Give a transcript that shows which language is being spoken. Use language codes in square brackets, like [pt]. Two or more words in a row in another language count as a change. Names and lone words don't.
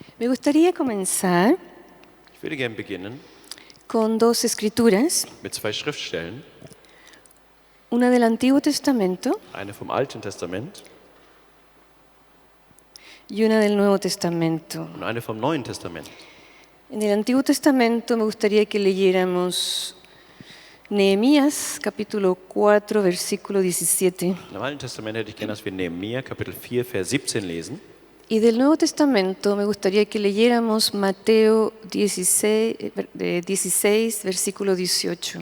[es] Me gustaría comenzar [de] Ich würde gerne beginnen [es] con dos escrituras, [de] mit zwei Schriftstellen, [es] una del Antiguo Testamento [de] eine vom Alten Testament [es] y una del Nuevo Testamento. [de] und eine vom Neuen Testament. [es] En el Antiguo Testamento me gustaría que leyéramos Nehemías capítulo 4, versículo 17. [de] Im Alten Testament hätte ich gerne, dass wir Nehemia Kapitel 4, Vers 17 lesen. [es] Y del Nuevo Testamento me gustaría que leyéramos Mateo 16, versículo 18.